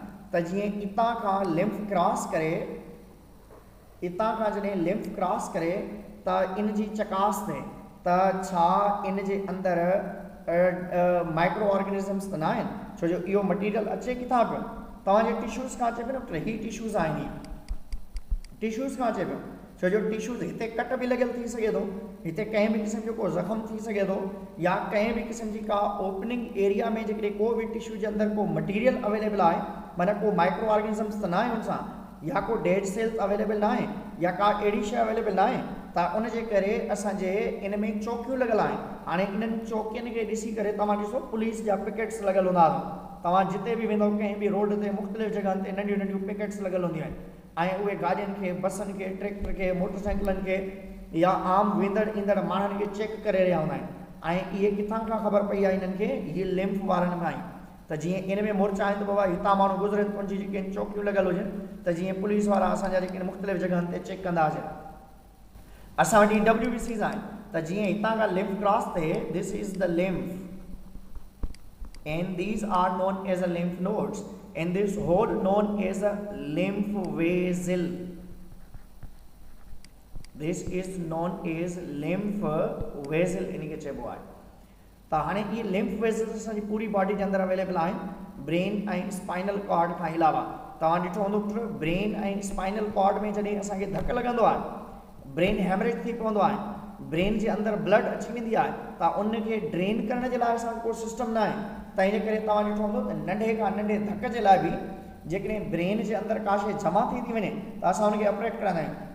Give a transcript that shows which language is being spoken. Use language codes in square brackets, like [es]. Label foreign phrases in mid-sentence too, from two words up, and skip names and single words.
[sd] त जीअं हितां खां [en] lymph cross [sd] करे, हितां खां जॾहिं [en] lymph cross [sd] करे त इन जी चकास थिए त छा इन जे अंदरि [en] micro organisms [sd] त न आहिनि, छो जो इहो मटीरियल अचे किथां पियो? तव्हांजे टिश्यूज़ खां अचे पियो न। ही टिश्यूज़ आहिनि, टिश्यूज़ खां अचे पियो, छो जो टिश्यूज़ हिते कट बि लॻियल थी सघे थो, हिते कंहिं बि क़िस्म जो को ज़ख़म थी सघे थो, या कंहिं बि क़िस्म जी का [en] opening area [sd] में जेकॾहिं को बि टिश्यू जे अंदरि को [en] material available [sd] आहे, माना को [en] micro organisms [sd] त न आहे हुन सां, या को [en] dead cells available [sd] न आहे, या का अहिड़ी शइ अवेलेबल न आहे, त उनजे करे असांजे इन में चौकियूं लॻियल आहिनि। हाणे इन्हनि चौकियुनि खे ॾिसी करे तव्हां ॾिसो पुलिस जा पिकेट्स लॻियल हूंदा, तव्हां जिते बि वेंदव कंहिं बि रोड ते मुख़्तलिफ़ जॻहनि ते नंढियूं नंढियूं पिकेट्स लॻियल हूंदियूं आहिनि, ऐं उहे गाॾियुनि खे, बसनि खे, ट्रैक्टर खे, मोटरसाइकिलनि खे या आम वेंदड़ ईंदड़ माण्हुनि खे चेक करे रहिया हूंदा आहिनि ऐं इहे किथां खां ख़बर पई आहे इन्हनि खे इहे लिम्फ वारनि खां ई त जीअं इन में मोर्चा आहिनि त बाबा हितां माण्हू गुज़रनि उनजी जेके चौकियूं लॻल हुजनि त जीअं पुलिस वारा असांजा जेके मुख़्तलिफ़ जॻहनि ते चेक कंदा हुजनि। असां वटि WBCs आहिनि त जीअं हितां खां लिम्फ क्रॉस थिए [en] this is the lymph and these are known as a lymph nodes and this hole known as a lymph vessel. This is known as lymph vessel [sd] इनके चइबो आहे। त हाणे इहे [en] lymph vessels [sd] असांजी पूरी बॉडी जे अंदरि अवेलेबल आहिनि ब्रेन ऐं [en] spinal cord [sd] खां अलावा। तव्हां ॾिठो हूंदो ब्रेन ऐं [en] spinal cord [sd] में जॾहिं असांखे धकु लॻंदो आहे [en] brain hemorrhage [sd] थी पवंदो आहे ब्रेन जे अंदरि ब्लड अची वेंदी आहे त उनखे ड्रेन करण जे लाइ असांजो को सिस्टम न आहे त इन करे तव्हां ॾिठो हूंदो त नंढे खां नंढे धक जे लाइ बि जेकॾहिं ब्रेन जे अंदरि का शइ जमा थी वञे त असां उनखे ऑपरेट कंदा आहियूं।